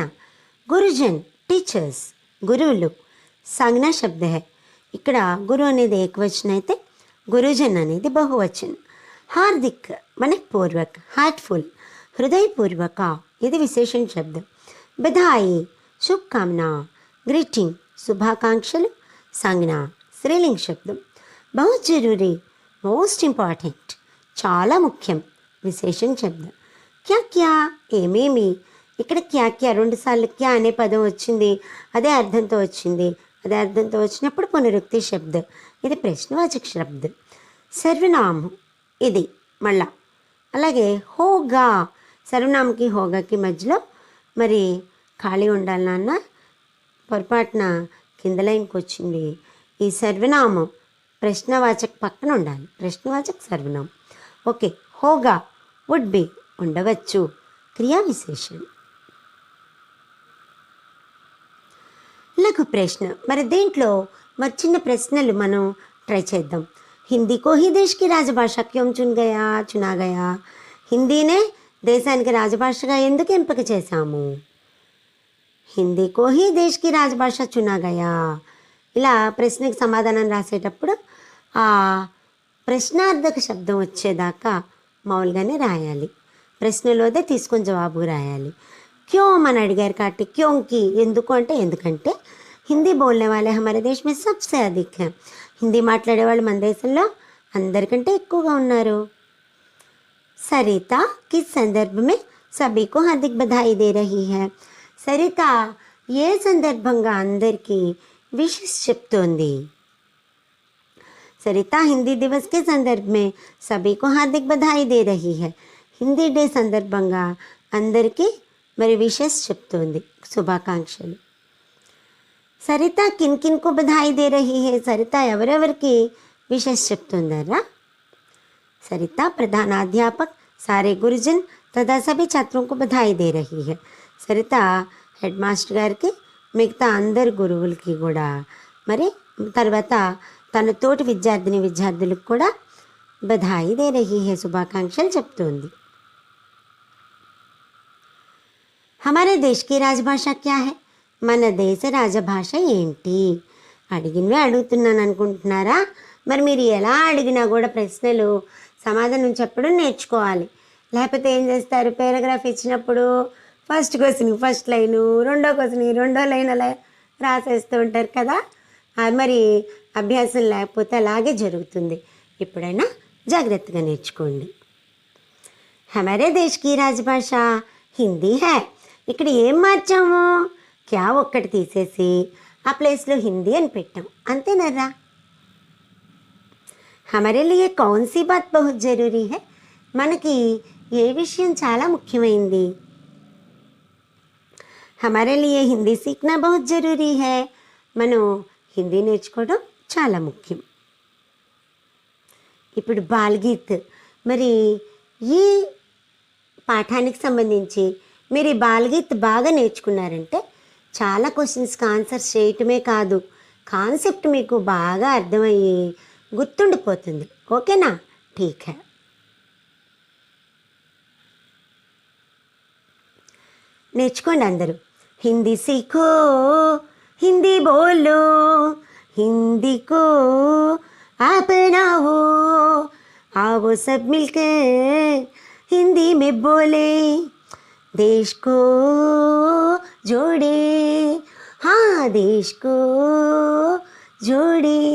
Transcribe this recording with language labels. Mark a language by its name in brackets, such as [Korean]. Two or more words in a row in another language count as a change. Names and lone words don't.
[Telugu] గురుజన్, టీచర్స్, గురువులు. [Hindi] संज्ञा शब्द है. [Telugu] ఇక్కడ గురు అనేది ఏకవచనం అయితే గురుజన్ అనేది బహువచనం. [Hindi] हार्दिक मनःपूर्वक, [Telugu] హార్ట్ఫుల్, హృదయపూర్వక, ఇది విశేషణ శబ్దం. [Hindi] बधाई, शुभकामना, [Telugu] గ్రీటింగ్, శుభాకాంక్షలు. సంజ్ఞ, స్త్రీలింగ శబ్దం. [Hindi] बहुत ज़रूरी, [English] most important, [Telugu] చాలా ముఖ్యం, విశేషణ శబ్దం. [Hindi] क्या क्या, [Telugu] ఏమేమి. ఇక్కడ [Hindi] क्या क्या [Telugu] రెండుసార్లు క్యా అనే పదం వచ్చింది, అదే అర్థంతో వచ్చింది. అదే అర్థంతో వచ్చినప్పుడు పునరుక్తి శబ్దం. ఇది ప్రశ్నవాచక శబ్దం. సర్వనామం ఇది మళ్ళా. అలాగే హోగా, సర్వనామకి హోగాకి మధ్యలో మరి ఖాళీ ఉండాలి నాన్న, పొరపాటున కింద లైన్కి వచ్చింది. ఈ సర్వనామం ప్రశ్నవాచక పక్కన ఉండాలి. ప్రశ్నవాచక సర్వనామం. ఓకే. హోగా, [English] would be, [Telugu] ఉండవచ్చు, క్రియా విశేషణం. లఘు ప్రశ్న. మరి దీంట్లో మరి చిన్న ప్రశ్నలు మనం ట్రై చేద్దాం. [Hindi] हिंदी को ही देश की राजभाषा क्यों चुना गया. [Telugu] హిందీనే దేశానికి రాజభాషగా ఎందుకు ఎంపిక చేశాము? [Hindi] हिंदी को ही देश की राजभाषा चुना गया. [Telugu] ఇలా ప్రశ్నకి సమాధానం రాసేటప్పుడు ఆ ప్రశ్నార్థక శబ్దం వచ్చేదాకా మామూలుగానే రాయాలి. ప్రశ్నలోదే తీసుకొని జవాబు రాయాలి. క్యోం అని అడిగారు కాబట్టి క్యోంకి, ఎందుకు అంటే ఎందుకంటే [Hindi] हिंदी बोलने [Telugu] వాళ్ళే [Hindi] हमारे देश में सबसे अधिक है. [Telugu] హిందీ మాట్లాడే వాళ్ళు మన దేశంలో అందరికంటే ఎక్కువగా ఉన్నారు. [Hindi] सरिता किस संदर्भ में सभी को हार्दिक बधाई दे रही है. [Telugu] సరిత ఏ సందర్భంగా అందరికీ విషెస్ చెప్తోంది? [Hindi] सरिता हिंदी दिवस के संदर्भ में सभी को हार्दिक बधाई दे रही है. [Telugu] హిందీ డే సందర్భంగా అందరికీ మరి విషెస్ చెప్తోంది, శుభాకాంక్షలు. [Hindi] सरिता किन किन को बधाई दे रही है. [Telugu] సరిత ఎవరెవరికి విషెస్ చెప్తుందరా? [Hindi] सरिता प्रधानाध्यापक, सारे गुरुजन तथा सभी छात्रों को बधाई दे रही है. [Telugu] సరిత [English] head master [Telugu] గారికి, మిగతా అందరు గురువులకి కూడా, మరి తర్వాత తన తోటి విద్యార్థులకు కూడా [Hindi] बधाई दे रही है, [Telugu] శుభాకాంక్షలు చెప్తోంది. [Hindi] हमारे देश की राजभाषा क्या है? [Telugu] మన దేశ రాజభాష ఏంటి? అడిగినవే అడుగుతున్నాను అనుకుంటున్నారా? మరి మీరు ఎలా అడిగినా కూడా ప్రశ్నలు సమాధానం చెప్పడం నేర్చుకోవాలి. లేకపోతే ఏం చేస్తారు? పారాగ్రాఫ్ ఇచ్చినప్పుడు [English] first question [Telugu] ఫస్ట్ లైను, రెండో క్వశ్చన్ రెండో లైన్ అలా రాసేస్తూ ఉంటారు కదా. మరి అభ్యాసం లేకపోతే అలాగే జరుగుతుంది. ఇప్పుడైనా జాగ్రత్తగా నేర్చుకోండి. [Hindi] हमारे देश की राजभाषा हिंदी है. [Telugu] ఇక్కడ ఏం మార్చాము? క్యా ఒక్కటి తీసేసి ఆ ప్లేస్లో హిందీ అని పెట్టాం, అంతేనర్రా? [Hindi] हमारे लिए कौन सी बात बहुत ज़रूरी है. [Telugu] మనకి ఏ విషయం చాలా ముఖ్యమైంది? [Hindi] हमारे लिए हिंदी सीखना बहुत ज़रूरी है. [Telugu] మనం హిందీ నేర్చుకోవడం చాలా ముఖ్యం. ఇప్పుడు బాల్గీత్. మరి ఈ పాఠానికి సంబంధించి మీరు ఈ బాల్గీత్ బాగా నేర్చుకున్నారంటే చాలా [English] questions answers [Telugu] చేయటమే కాదు, కాన్సెప్ట్ మీకు బాగా అర్థమయ్యి గుర్తుండిపోతుంది. ఓకేనా? [Hindi] ठीक है. [Telugu] నేర్చుకోండి అందరూ. [Hindi] हिंदी सीखो, हिंदी बोलो, हिंदी को अपनाओ, आओ सब मिलकर हिंदी में बोले, देश को जोड़े, हाँ देश को जोड़े।